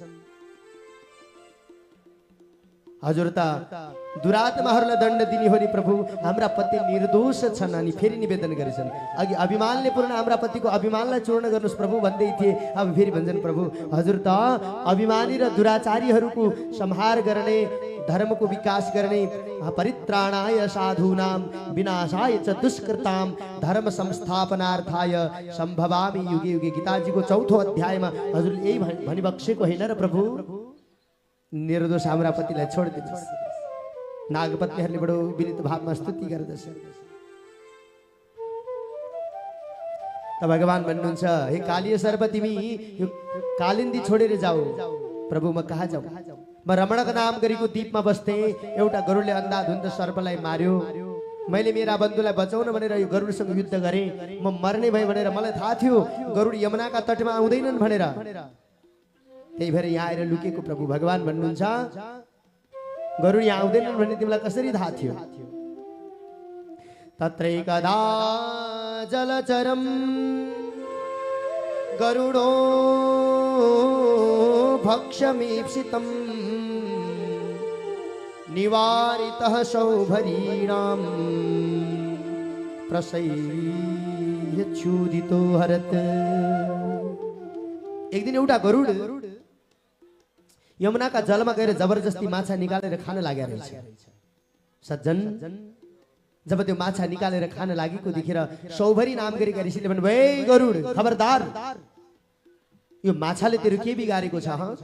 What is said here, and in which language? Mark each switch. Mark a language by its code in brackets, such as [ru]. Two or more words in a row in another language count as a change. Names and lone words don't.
[ne] हजुर त दुरात्माहरूलाई दण्ड दिने हो नि प्रभु, हाम्रा पति निर्दोष छन्। अनि फेरि निवेदन गरेछन्। अघि अभिमानले पूर्ण हाम्रा पतिको अभिमानलाई चूर्ण गर्नुहोस् प्रभु भन्दै थिए। अब फेरि भन्छन् प्रभु हजुर त अभिमानी र दुराचारीहरूको संहार गर्ने धर्मको विकास गर्ने, [sa] परित्राणाय साधूनां विनाशाय च दुष्कृतां धर्म संस्थापनार्थाय सम्भवामि युगे युगे। [ne] गीताजीको 4औं अध्यायमा हजुरले यही भनिबक्सेको होइन र प्रभु, निर्दोष हाम्रा पतिलाई छोडिदिनुहोस्। नागपत्नीहरूले बडो विनित भावमा स्तुति गर्दछ। त भगवान भन्नुहुन्छ, हे कालीय सर्प, तिमी यो कालिन्दी छोडेर जाऊ। प्रभु म कहाँ जाऊ? म रमणक नाम गरेको द्वीपमा बस्थे, एउटा गरुडले अन्धाधुन्ध सर्पलाई मार्यो। मैले मेरा बन्धुलाई बचाउन भनेर यो गरुडसँग युद्ध गरेँ। म मर्ने भए भनेर मलाई थाहा थियो गरुड यमुनाका तटमा आउँदैनन् भनेर, त्यही भएर यहाँ आएर लुकेको। प्रभु भगवान भन्नुहुन्छ, गरुड यहाँ आउँदैनन् भन्ने तिमीलाई कसरी थाहा थियो? [sa] तत्रैकदा जलचरम गरुडो भक्षमीप्सितम् निवारितः सौभरीणां प्रसह्यच्छुदितो हरत। [ne] एक दिन एउटा गरुड यमुनाका जलमा गएर जबरजस्ती माछा निकालेर खान लागेको रहेछ। सज्जन, जब त्यो माछा निकालेर खान लागेको देखेर सौभरी नाम गरेका ऋषिले भन्नुभयो, ए गरुड, खबरदार, यो माछाले तेरो के बिगारेको छ?